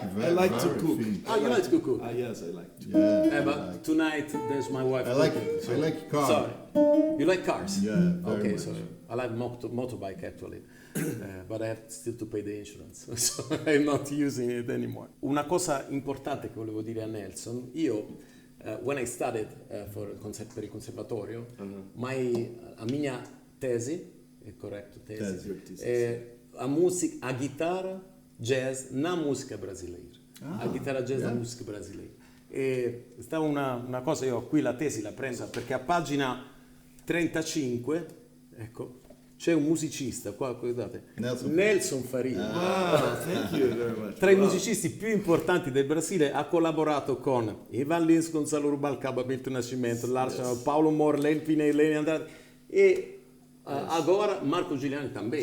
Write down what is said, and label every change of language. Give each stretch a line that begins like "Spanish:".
English: to very cook. things. You like to cook? Yes, I like to. Yeah, But tonight there's my wife. I like cooking, so- I like cars. Sorry. You like cars? Yeah, very Okay, much. so I like motorbike actually, but I have still to pay the insurance, so I'm not using it anymore.
Italian: Una cosa importante che volevo dire a Nelson, io
English: when I studied
Italian: per il conservatorio, a mia tesi, è corretto, Tesi.
Portuguese: a chitarra jazz na música brasileira. A chitarra jazz na música brasileira.
Italian: E stava una cosa, io qui la tesi la prendo perché a pagina 35, ecco, c'è un musicista, qua guardate, Nelson Faria.
English: Wow, thank you very much.
Italian: Tra i musicisti più importanti del Brasile ha collaborato con Ivan Lins, Gonzalo Rubalcaba, Milton Nascimento, L'Arsenal, Paolo Morley, Pinelli Andrade
Portuguese: e agora
Italian: Marco Giuliani também.